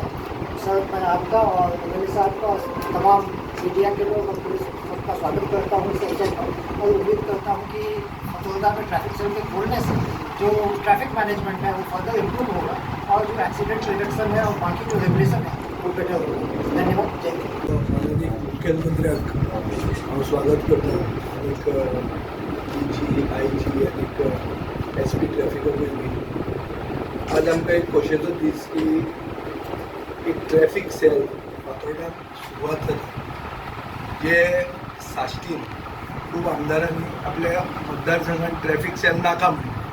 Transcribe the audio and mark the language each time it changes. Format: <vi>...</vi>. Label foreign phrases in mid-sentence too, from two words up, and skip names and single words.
<hi>सर मैं आपका और MLA साहब का और तमाम मीडिया के लोग और पुलिस सबका स्वागत करता हूँ इस अवसर पर और उम्मीद करता हूँ कि फतोदा में</hi> <en>traffic cell</en> <hi>के खोलने से जो</hi> <en>traffic management</en> <hi>है वो</hi> <en>further improve</en> <hi>होगा और जो</hi> <en>accident reduction</en> <hi>है और बाकी जो रेगुलेशन है वो बेटर होगा। धन्यवाद। जय हिंद।</hi> <kok>माननीय मुख्यमंत्र्याक हांव स्वागत करता एक DG IG आनी SP ट्रॅफिका वयली आज आमकां एक खोशयेचो दीस की एक</kok> <en>traffic cell</en> <kok>फातोर्डाक सुरवात जाता जे साश्टीन खूब आमदारांनी आपल्या मतदारसंघात</kok> <en>traffic cell</en> <kok>नाका म्हणून</kok>